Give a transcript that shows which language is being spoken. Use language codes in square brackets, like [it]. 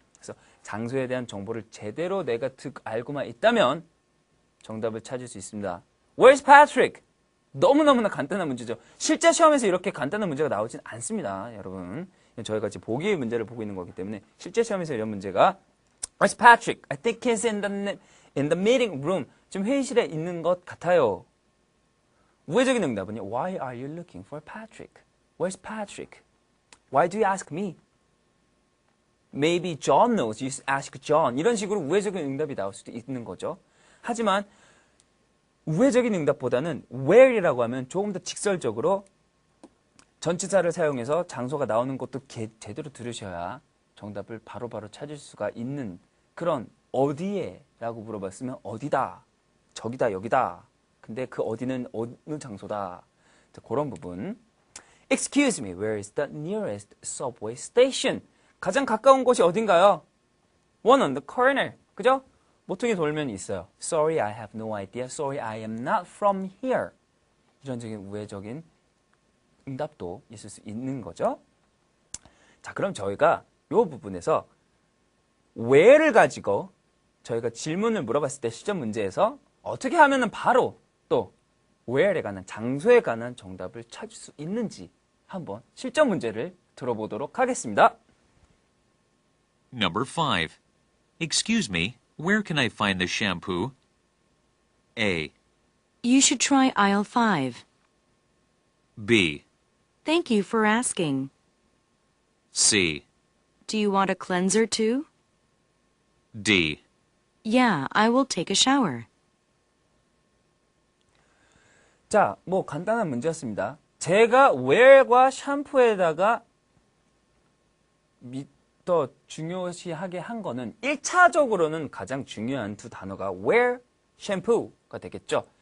[ko] 그래서 장소에 대한 정보를 제대로 내가 알고만 있다면 정답을 찾을 수 있습니다. [en] Where's Patrick? [ko] 너무너무나 간단한 문제죠. 실제 시험에서 이렇게 간단한 문제가 나오진 않습니다, 여러분. 저희가 지금 보기의 문제를 보고 있는 거기 때문에 실제 시험에서 이런 문제가 [en] Where's Patrick? I think he's in the meeting room. [ko] 지금 회의실에 있는 것 같아요. 우회적인 응답은요. [en] Why are you looking for Patrick? Where's Patrick? Why do you ask me? Maybe John knows. You ask John. [ko] 이런 식으로 우회적인 응답이 나올 수도 있는 거죠. 하지만 우회적인 응답보다는 where이라고 하면 조금 더 직설적으로 전치사를 사용해서 장소가 나오는 것도 제대로 들으셔야 정답을 바로바로 찾을 수가 있는 그런 어디에? 라고 물어봤으면 어디다, 저기다, 여기다. 근데 그 어디는 어느 장소다. 그런 부분. [en] Excuse me, where is the nearest subway station? [ko] 가장 가까운 곳이 어딘가요? [en] One on the corner. [ko] 그죠? 모퉁이 돌면이 있어요. [en] Sorry, I have no idea. Sorry, I am not from here. [ko] 이런 적인 우회적인 응답도 있을 수 있는 거죠. 자, 그럼 저희가 이 부분에서 where를 가지고 저희가 질문을 물어봤을 때 시험 문제에서 어떻게 하면은 바로 또 where에 관한 장소에 관한 정답을 찾을 수 있는지 한번 실전 문제를 들어보도록 하겠습니다. [en] Number 5. Excuse me, where can I find the shampoo? A. You should try aisle 5. B. Thank you for asking. C. Do you want a cleanser too? D. Yeah, I will take a shower. [ko] 자, 뭐 간단한 문제였습니다. 제가 where과 샴푸에다가 더 중요시하게 한 거는 1차적으로는 가장 중요한 두 단어가 where, shampoo가 되겠죠.